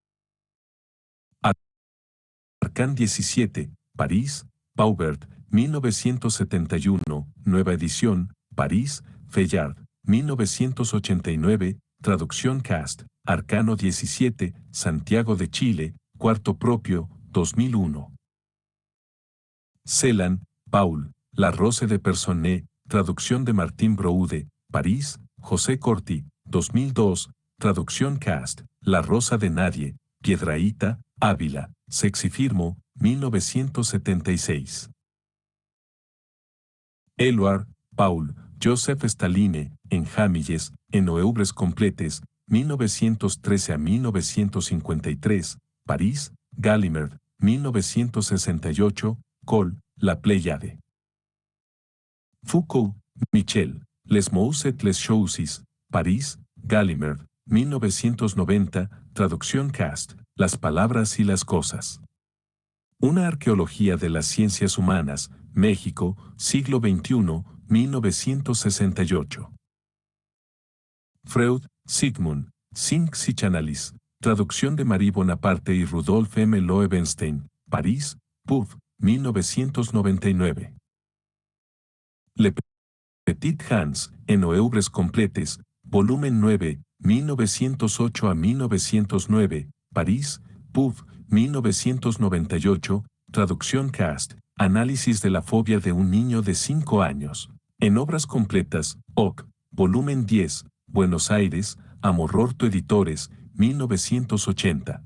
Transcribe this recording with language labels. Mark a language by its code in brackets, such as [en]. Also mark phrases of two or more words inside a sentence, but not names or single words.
[es] Arcan 17, París, Paubert, 1971, nueva edición, París, Fayard, 1989, traducción Cast, Arcano 17, Santiago de Chile, cuarto propio, 2001. Celan, Paul, La Rose de Personne, traducción de Martín Broude, París, José Corti, 2002, traducción Cast, La Rosa de Nadie, Piedrahíta, Ávila, Sexifirmo, 1976. Éluard, Paul, Joseph Staline, en Jamilles, en Oeuvres Completes, 1913 a 1953, París, Gallimard, 1968, Col, La Pléiade. Foucault, Michel, Les Mots et les Choses, París, Gallimard, 1990, traducción Cast, Las Palabras y las Cosas. Una arqueología de las ciencias humanas, México, siglo XXI, 1968. Freud, Sigmund, Cinq Psychanalyse, traducción de Marie Bonaparte y Rudolf M. Loewenstein, París, PUF, 1999. Le Petit Hans, en Oeuvres Completes, volumen 9, 1908 a 1909, París, PUF, 1998, traducción Cast, Análisis de la fobia de un niño de 5 años. En Obras Completas, OC, volumen 10, Buenos Aires, Amororto Editores, 1980.